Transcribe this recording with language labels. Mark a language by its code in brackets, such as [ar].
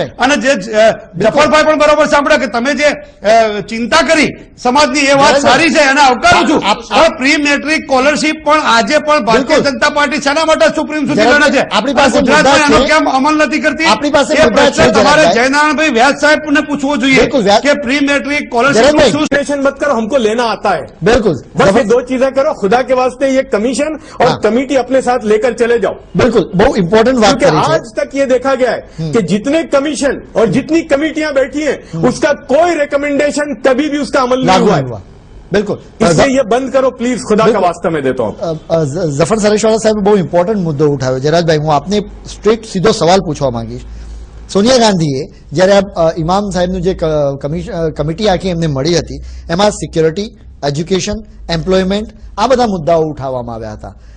[gu] અને જે જફરભાઈ પણ બરોબર સાંભળ્યા કે તમે જે ચિંતા કરી સમાજની, એ વાત સારી છે અને આવકારું છું. પણ પ્રી મેટ્રિક સ્કોલરશીપ પણ આજે પણ ભારતીય જનતા પાર્ટી શાના માટે સુપ્રીમ સુધી લડે છે? આપણી પાસે ગુજરાતમાં એનો કેમ અમલ નથી કરતી? આપણી પાસે એ પ્રશ્ન તમારે જયનારાયણભાઈ વ્યાસ સાહેબને પૂછવો જોઈએ કે પ્રી મેટ્રિક સ્કોલરશીપ શું [hi] टेंशन मत करो, हमको लेना आता है. बिल्कुल, बस ये दो चीजें करो, खुदा के वास्ते ये कमीशन और कमेटी अपने साथ लेकर चले जाओ. बिल्कुल, बहुत इंपॉर्टेंट बात क्योंकि करी है. आज तक ये देखा गया है कि जितने कमीशन और जितनी कमेटियां बैठी हैं उसका कोई रिकमेंडेशन कभी भी उसका अमल नहीं नहीं हुआ. बिल्कुल, इसलिए ये बंद करो प्लीज, खुदा का वास्ता मैं देता हूं. [gu] જફર સરેશવાલા સાહેબે બહુ ઇમ્પોર્ટન્ટ મુદ્દો ઉઠાવ્યો. જયરાજભાઈ, હું આપને સ્ટ્રેટ સીધો સવાલ પૂછવા માંગીશ. સોનિયા ગાંધીએ જ્યારે ઇમામ સાહેબનું જે કમિટી આખી એમને મળી હતી એમાં સિક્યોરિટી, એજ્યુકેશન, એમ્પ્લોયમેન્ટ આ બધા મુદ્દાઓ ઉઠાવવામાં આવ્યા હતા.